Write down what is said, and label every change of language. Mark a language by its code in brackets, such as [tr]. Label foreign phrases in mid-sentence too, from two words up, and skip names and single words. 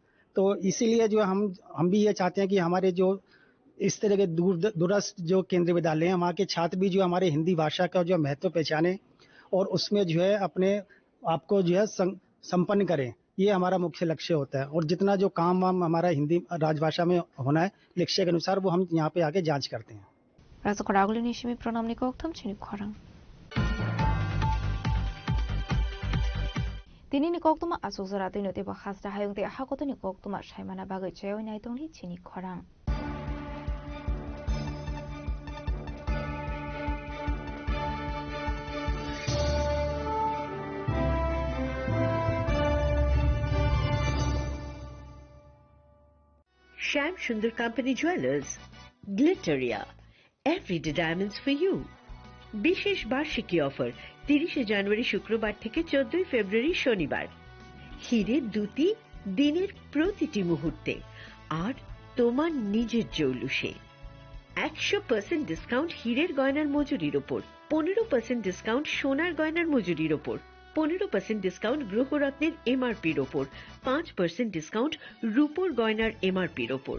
[hi] तो इसीलिए जो हम भी ये चाहते हैं कि हमारे जो इस तरह के दूरस्थ जो केंद्रीय विद्यालय हैं वहाँ के छात्र भी जो हमारे हिंदी भाषा का जो महत्व पहचाने और उसमें जो है अपने आपको जो है संपन्न करें। ये हमारा मुख्य लक्ष्य होता है और जितना जो काम वाम हमारा हिंदी राजभाषा में होना है लक्ष्य के अनुसार वो हम यहाँ पे आके जांच करते हैं। [trp] Tini ni kok tuma asu zara tini tiba khasta hayung te hakoto ni kok tuma shaimana bagai chayo nai tongli chini khorang. [en] Shyam Sundar Company Jewelers, Glitteria, everyday diamonds for you. [bn] বিশেষ বার্ষিকী অফার 30 জানুয়ারি শুক্রবার থেকে 14 ফেব্রুয়ারি শনিবার। হীরের দুটি দিনের প্রতিটি মুহূর্তে আর তোমার নিজের জৌলুসে 100% ডিসকাউন্ট হীরের গয়নার মজুরির উপর, 15% ডিসকাউন্ট সোনার গয়নার মজুরির উপর, 15% ডিসকাউন্ট গ্রহরত্নের এমআরপির উপর, 5% ডিসকাউন্ট রূপোর গয়নার এমআরপির উপর।